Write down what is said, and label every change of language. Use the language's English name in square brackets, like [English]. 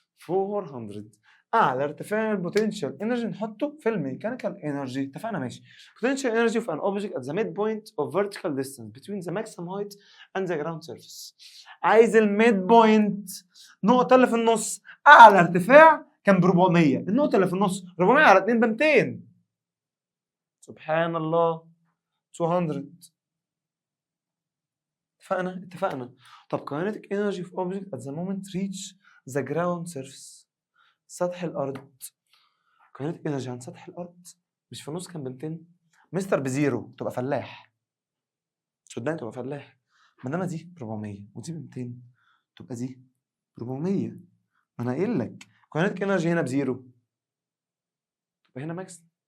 [Arabic] 400 اعلى ارتفاع البوتنشال انرجي نحطه في الميكانيكال انرجي. اتفقنا؟ ماشي. [English] potential energy of an object at the midpoint of vertical distance between the maximum height and the ground surface. [Arabic] عايز الميد بوينت، النقطة اللي في النص. أعلى ارتفاع كان ب 400، النقطة اللي في النص 400 على 2 ب 200. سبحان الله. 200. اتفقنا؟ اتفقنا. طب [English] kinetic energy of object at the moment reach the ground surface. [Arabic] سطح الأرض. [English] kinetic energy [Arabic] عن سطح الأرض مش في النص كان ب 200؟ مستر بزيرو تبقى فلاح، صدقني تبقى فلاح. ما دام دي ب 400 ودي ب 200 تبقى دي ب 400. ما انا قايل لك [English] kinetic energy [Arabic] هنا بزيرو، تبقى هنا ماكس.